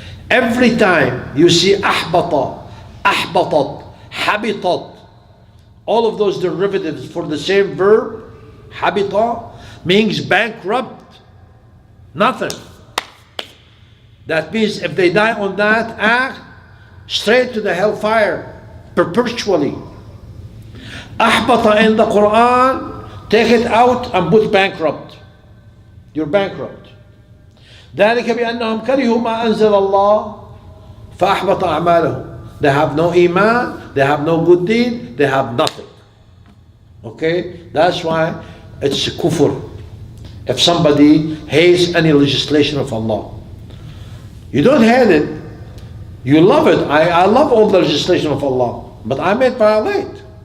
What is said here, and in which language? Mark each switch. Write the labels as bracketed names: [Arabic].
[English] Every time you see أحبط, أحبطت, حبطت, all of those derivatives for the same verb, حبط, means bankrupt, nothing. That means if they die on that act, straight to the hellfire, perpetually. أحبط in the Quran, take it out and put bankrupt. You're bankrupt. [Arabic] ذلك بأنهم كرهوا ما أنزل الله فأحبط أعمالهم. [English] They have no iman, they have no good deed, they have nothing. Okay? That's why it's kufr. If somebody hates any legislation of Allah. You don't hate it, you love it. I love all the legislation of Allah, but I may violate.